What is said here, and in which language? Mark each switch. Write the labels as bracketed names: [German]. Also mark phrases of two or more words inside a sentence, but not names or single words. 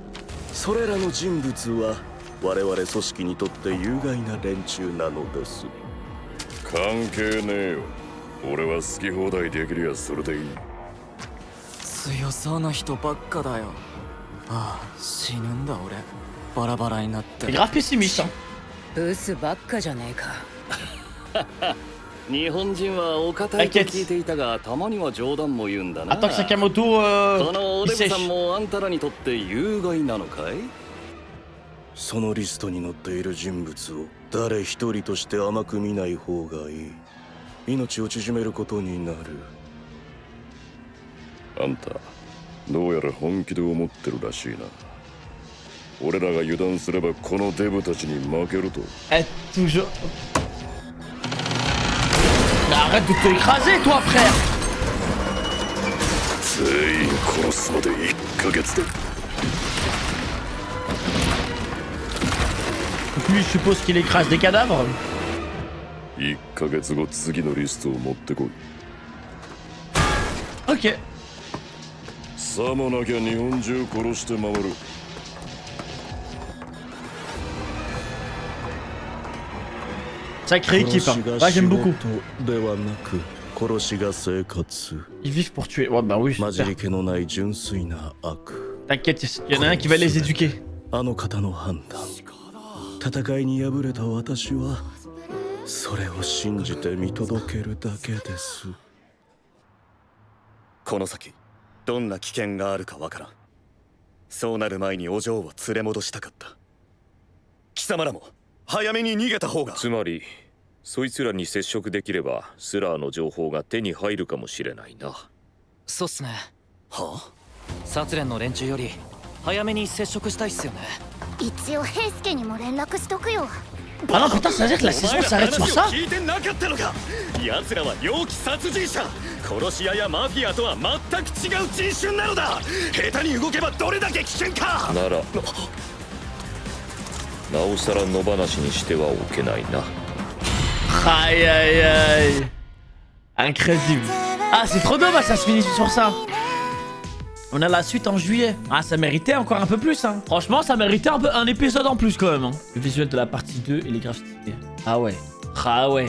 [Japanese] それらの人物は我々組織にとって有害な連中なのです。関係ねえよ。俺は好き放題できりゃそれでいい。強そうな人ばっかだよ。ああ、死ぬんだ俺。バラバラになって。 [French] C'est grave pessimiste, hein. [Japanese] ブスばっかじゃねえか。日本人はお堅いと聞いていたが、たまには冗談も言うんだな。 [French] Attends que Sakamoto [Japanese] このお [French] il [Japanese] デブさん [French] sèche. [Japanese] もあんたらにとって有害なのかい？そのリストに載っている人物を誰一人として甘く見ない方がいい。命を縮めることになる。あんたどうやら本気で思ってるらしいな。俺らが油断すればこのデブたちに負けると。 [French] Eh, toujours. Mais arrête de te écraser, toi, frère. [Japanese] 全員殺すまで1ヶ月だ。 [French] Donc lui, je suppose qu'il écrase des cadavres. [Japanese] 1 ヶ月後次のリストを持ってこい。 [French] Ok. [Japanese] さもなきゃ日本中殺して回る。 [French] Sacrée équipe, hein. Ouais, j'aime beaucoup. [Japanese] ではなく殺しが生活。 [French] Ils vivent pour tuer. Ouais, bah oui, [Japanese] 混じ [French] super. [Japanese] り気のない純粋な悪。 [French] T'inquiète, il y en a un qui va les éduquer. [Japanese] あの方の判断。戦いに敗れた私はそれを信じて見届けるだけです。この先どんな危険があるかわからん。そうなる前にお嬢を連れ戻したかった。貴様らも早めに逃げた方が。つまりそいつらに接触できればスラーの情報が手に入るかもしれないな。そうっすね。はあ、殺連の連中より早めに接触したいっすよね。一応平助にも連絡しとくよ。 [French] Ah non, putain, ça veut dire que la saison s'arrête sur ça? [Japanese] 聞いてなかったのか。奴らは猟奇殺人者、殺し屋やマフィアとは全く違う人種なのだ。下手に動けばどれだけ危険か。ならなおさら野放しにしてはおけないな。 [French] Aïe aïe aïe. Incroyable. Ah, c'est trop dommage, ça se finit sur ça. On a la suite en juillet. Ah, ça méritait encore un peu plus, hein. Franchement, ça méritait un épisode en plus quand même, hein. Le visuel de la partie 2 et les graphiques. Ah ouais. Ah ouais.